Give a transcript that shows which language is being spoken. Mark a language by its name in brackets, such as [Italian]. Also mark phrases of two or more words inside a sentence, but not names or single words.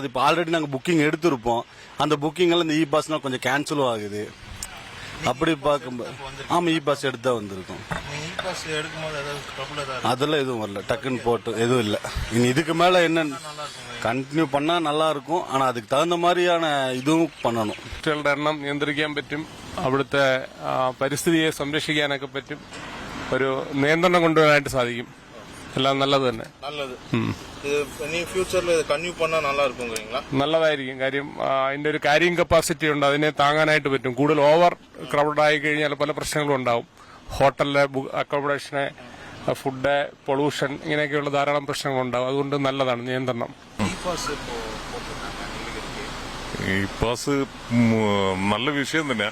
[Tamil] இப்ப ஆல்ரெடி நாங்க புக்கிங் எடுத்திருப்போம். அந்த புக்கிங் எல்லாம் இந்த இ பாஸ்னா கொஞ்சம் கேன்சலும் ஆகுது. அப்படி பார்க்கும்போது ஆமா, இ பாஸ் எடுத்தா வந்திருக்கும். அதெல்லாம் எதுவும் வரல, டக்குன்னு போட்டு எதுவும் இல்லை. இனி இதுக்கு மேல என்ன കണ്ടിന്യൂ பண்ணா நல்லா இருக்கும். ஆனா அதுக்கு தகுந்த மாதிரியான இதுவும் பண்ணணும். [Malayalam] കുട്ടികളുടെ എണ്ണം നിയന്ത്രിക്കാൻ പറ്റും, അവിടുത്തെ പരിസ്ഥിതിയെ സംരക്ഷിക്കാനൊക്കെ പറ്റും, ഒരു നിയന്ത്രണം കൊണ്ടുവരാനായിട്ട് സാധിക്കും. എല്ലാം നല്ലത് തന്നെ. നല്ലത്. ഇനി ഫ്യൂച്ചറിൽ കണ്ടിന്യൂ [Tamil] பண்ணா நல்லா இருக்கும்ங்கறீங்களா? [Malayalam] നല്ലതായിരിക്കും. കാര്യം അതിന്റെ ഒരു [English] carrying capacity [Malayalam] ഉണ്ട്, അതിനെ താങ്ങാനായിട്ട് പറ്റും. കൂടുതൽ [English] over crowd [Malayalam] ആയി കഴിഞ്ഞാൽ പല പ്രശ്നങ്ങളും ഉണ്ടാവും. ഹോട്ടലിലെ അക്കോമഡേഷന്, ഫുഡ്, പൊള്യൂഷൻ, ഇങ്ങനെയൊക്കെയുള്ള ധാരാളം പ്രശ്നങ്ങളുണ്ടാവും. അതുകൊണ്ട് നല്ലതാണ് നിയന്ത്രണം. ഈ പാസ് നല്ല വിഷയം തന്നെയാ.